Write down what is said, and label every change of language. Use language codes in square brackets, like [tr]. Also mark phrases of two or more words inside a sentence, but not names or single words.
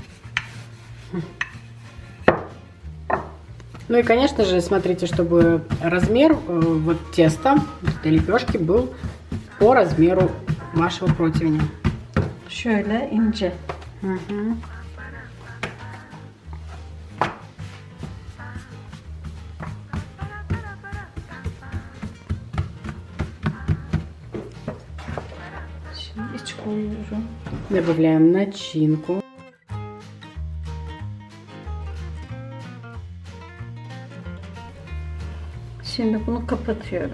[ru] Ну и, конечно же, смотрите, чтобы размер вот теста этой лепешки был по размеру вашего противня. [tr] Şöyle ince. Мгм. Şimdi iç koyuyorum. [ru] Добавляем начинку. [tr] Şimdi bunu kapatıyorum.